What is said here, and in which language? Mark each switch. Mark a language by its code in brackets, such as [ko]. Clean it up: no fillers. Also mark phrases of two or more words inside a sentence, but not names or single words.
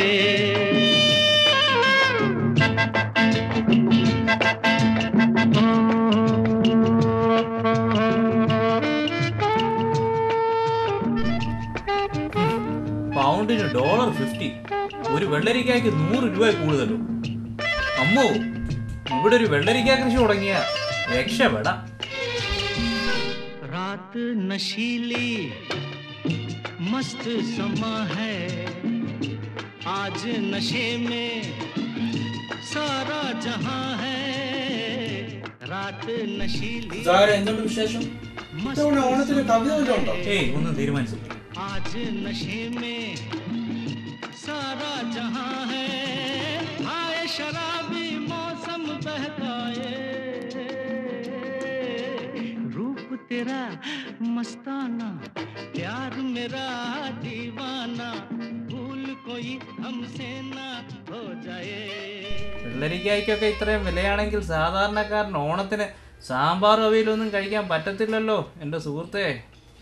[ml] പൗണ്ടിന് $50. ഒരു വെള്ളരിക്കയ്ക്ക് 100 രൂപ കൂടുതലോ? അമ്മോ, ഇവിടെ ഒരു വെള്ളരിക്ക കൃഷി തുടങ്ങിയ രക്ഷപ്പെടാം. [hi] रात नशीली मस्त समा है आज नशे में सारा जहां है रात नशीली [ml] എന്തുണ്ട് വിശേഷം? ഓണത്തിന് കവിത ഉണ്ടോ? ഒന്നും തീരുമാനിച്ചില്ല. [hi] आज नशे में सारा जहां है शराबी मौसम बहकाए, रूप तेरा मस्ताना, प्यार मेरा दीवाना, भूल कोई हमसे ना हो जाए. [ml] വെള്ളരിക്കായ്ക്കൊക്കെ ഇത്രയും വിലയാണെങ്കിൽ സാധാരണക്കാരൻ ഓണത്തിന് സാമ്പാർ അവിയലൊന്നും കഴിക്കാൻ പറ്റത്തില്ലല്ലോ എൻ്റെ സുഹൃത്തേ.